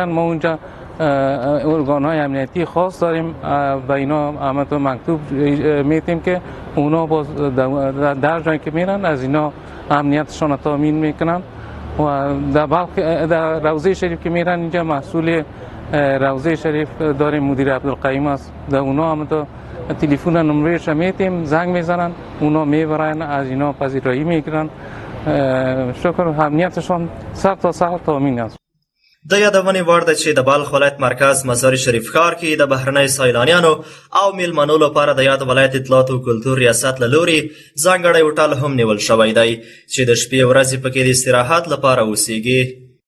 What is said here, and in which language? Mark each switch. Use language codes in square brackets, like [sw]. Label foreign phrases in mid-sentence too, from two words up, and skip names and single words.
[fa] ما اونجا ارگان‌های امنیتی خاص داریم، به اینا همتون مکتوب میتیم که اونا باز در جایی که میرن از اینا امنیتشان تامین میکنن و در بلخ در روضه شریف که میرن اینجا مسئول روضه شریف داریم مدیر عبدالقیوم است، در اونا همتون تلفن نمرهش میتیم، زنگ میزنن، اونا میبرن از اینا پذیرایی میکنن. شکر امنیتشان سر تا سر تامین است. [ps] د یادونې وړ ده چې د بلخ ولایت مرکز مزار شریف ښار کې د بهرنیو سیلانیانو او میلمنو لپاره د یاد ولایت اطلاعات او کلتور ریاست له لوري ځانګړی هوټل هم نیول شوی دی چې د شپې ورځې پکې د استراحت لپاره اوسیږي.